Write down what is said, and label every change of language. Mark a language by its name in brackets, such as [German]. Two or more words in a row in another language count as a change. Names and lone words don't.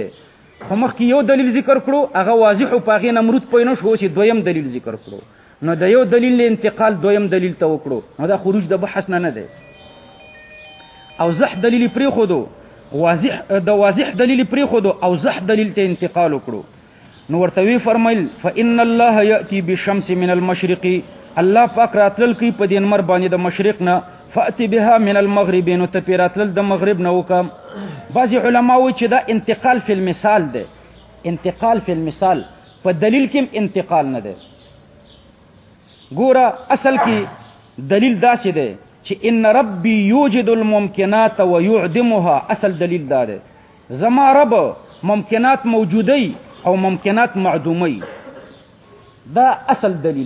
[Pashto] خو مخکې یو دلیل ذکر کړو هغه واضح او په هغې نمرود پوه نه شو چې دویم دلیل ذکر کړو، نو د یو دلیل له انتقال دویم دلیل ته وکړو، نو دا خروج د بحث نه دی. اوضح دلیل پرېښودو، واضح دلیل پرېښودو، اوضح دلیل ته انتقال وکړو. نو ورته وی فرمایل [Arabic] فإن الله یأتی بالشمس من المشرق، [Pashto] الله پاک راتلل کوي په دې انمر باندې د مشرق نه، [Arabic] فأتی بها من المغرب، [Pashto] نو ته پې راتلل د مغرب نه وکړه. بعضې علما وایي چې دا [Arabic] انتقال فی المثال [Pashto] دی، [Arabic] انتقال فی المثال، [Pashto] په دلیل کې انتقال نه دی. ګوره اصل کې دلیل داسې دی چې [Arabic] ان ربی یوجد الممکنات و یعدمها، [Pashto] اصل دلیل دا دی زما رب ممکنات موجودی او ممکنات معدومی، دا اصل دلیل.